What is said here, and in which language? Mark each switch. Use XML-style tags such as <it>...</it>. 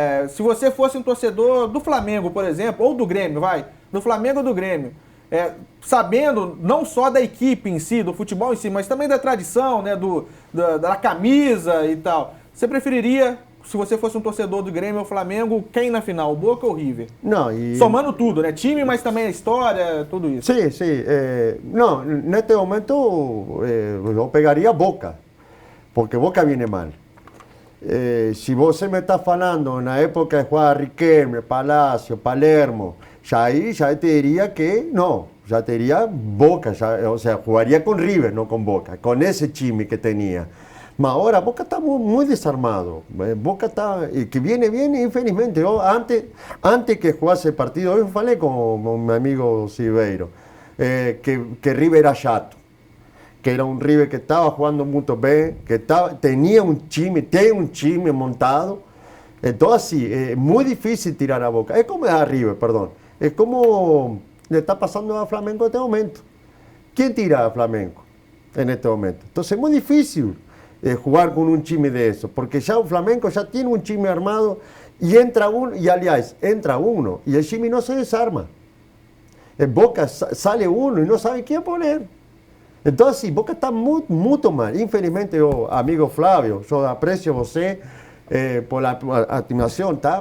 <pt>Se você fosse um torcedor do Flamengo, por exemplo, ou do Grêmio, do Flamengo ou do Grêmio, sabendo não só da equipe em si, do futebol em si, mas também da tradição, né, da camisa e tal, você preferiria, se você fosse um torcedor do Grêmio ou Flamengo, quem na final, o Boca ou o River? Não, somando tudo, né? Time, mas também a história, tudo isso. Sim, sim. Não, neste momento eu pegaria Boca, porque</pt> <es>Boca viene mal. Si</es> <pt>você me está falando</pt> <es>na época de jugar Riquelme, Palacio, Palermo, ya te diría que no, ya te diría Boca, o sea, jugaría con River, no con Boca, con ese time que tenía. Mas ahora Boca está muy desarmado, Boca está, que viene bien, infelizmente. Yo antes que jugase el partido, hoy falé con mi amigo Silveiro, que River era chato, que era un River que estaba jugando muy bien, que tenía tiene un time montado. Entonces, sí, es muy difícil tirar a Boca. Es como a River, perdón. Es como le está pasando a Flamengo en este momento. ¿Quién tira a Flamengo en este momento? Entonces, es muy difícil jugar con un time de eso, porque ya el Flamengo ya tiene un time armado y entra uno, y aliás, entra uno, y el time no se desarma. En Boca sale uno y no sabe quién poner. Entonces, sí, Boca está muy mal. Infelizmente, yo, amigo Flávio, yo aprecio</es> <pt>você</pt> <es>por la estimación, tá?</es>